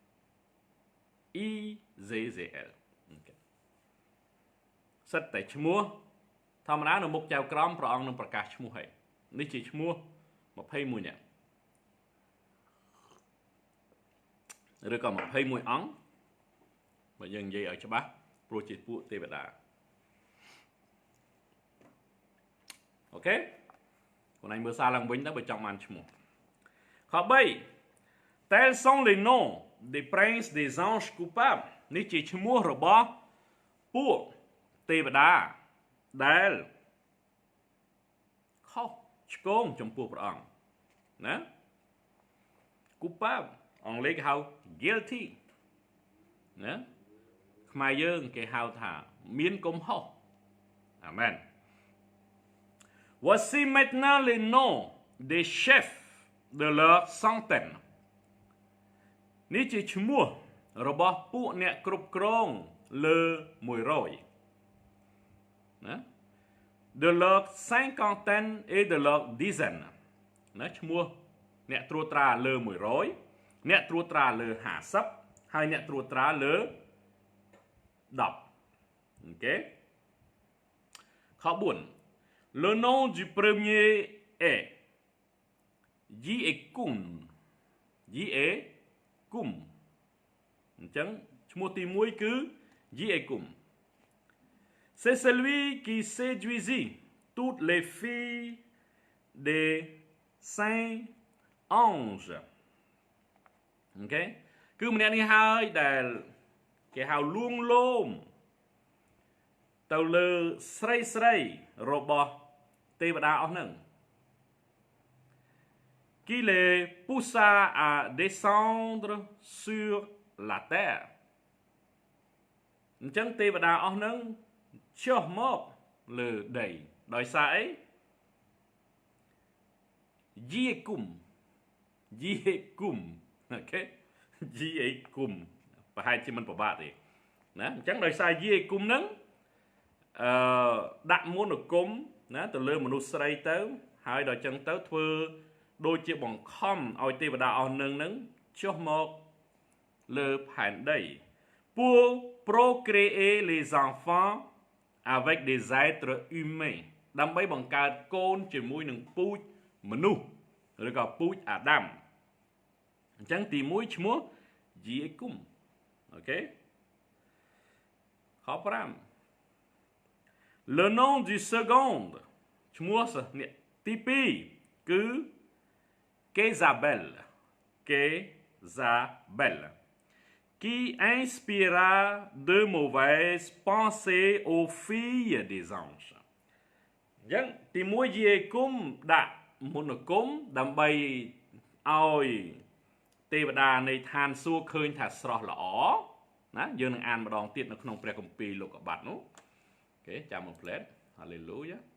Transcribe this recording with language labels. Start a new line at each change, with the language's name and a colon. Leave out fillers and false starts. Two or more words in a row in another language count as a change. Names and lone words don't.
Khmer: Ezeziel អូខេសិតតែឈ្មោះធម្មតានៅមុខចៅក្រមព្រះអង្គនឹងប្រកាសឈ្មោះហើយនេះជាឈ្មោះ21នាក់ឬក៏21អង្គបើយើងនិយាយឲ្យច្បាស់ព្រោះជាពួកទេវតា អូខេខ្លួនឯងមើលសារឡើងវិញទៅបើចង់បានឈ្មោះខ3
French: Tels sont les noms des princes des anges coupables
Khmer: នេះជាឈ្មោះរបស់ពួកទេវតាដែល ខុសឆ្គងចំពោះព្រះអង្គណា coupable អង់គ្លេសគេហៅ guilty ណាខ្មែរយើងគេហៅថា មានកំហុសអាមែន
French: Voici maintenant les noms des chefs de leur centaine
Khmer: នេះជាឈ្មោះរបស់ពួកអ្នកគ្រប់គ្រងលើ100ណា
French: de leur cinquantaine et de leur dizaine
Khmer: ណាឈ្មោះអ្នកត្រួតត្រាលើ100អ្នកត្រួតត្រាលើ50ហើយអ្នកត្រួតត្រាលើ10អូខេខ4
French: Le nom du premier est
Khmer: Yekum Yekum អញ្ចឹងឈ្មោះទី1គឺ Yekum
French: C'est celui qui séduisit toutes les filles des saints anges
Khmer: អូខេគឺម្នាក់នេះហើយដែលគេហៅលួងលោមទៅលើស្រីរបស់ទេវតាអស់ហ្នឹង
French: qui les poussa à descendre sur la terre
Khmer: អញ្ចឹងទេវតាអស់ហ្នឹងចុះមកលើដីដោយសារអី Yekum អូខេ Yekum ប្រហែលជាមិនប្របាកទេណាអញ្ចឹងដោយសារ Yekum ហ្នឹងដាក់មន្តអាគមណា ទៅលើមនុស្សស្រីទៅហើយដល់អញ្ចឹងទៅធ្វើដូចជាបង្ខំឲ្យទេវតាអស់នឹងចុះមកលើផែនដី
French: pour procréer les enfants avec des êtres humains
Khmer: ដើម្បីបង្កើតកូនជាមួយនឹងពូជមនុស្សឬក៏ពូជអាដាមអញ្ចឹងទី1ឈ្មោះ Yekum អូខេ
French: ខ5 Le nom du second
Khmer: ឈ្មោះទី2គឺ
French: Jézabel qui inspira de mauvaises pensées aux filles des anges
Khmer: អញ្ចឹងទី1 Yekum ដាក់មន្តអាគមដើម្បីឲ្យទេវតានៃឋានសួគ៌ឃើញថាស្រស់ល្អណាយើងនឹងអានម្ដងទៀតនៅក្នុងព្រះគម្ពីរលោកុបាតនោះអូខេចាំមកផ្លែត Hallelujah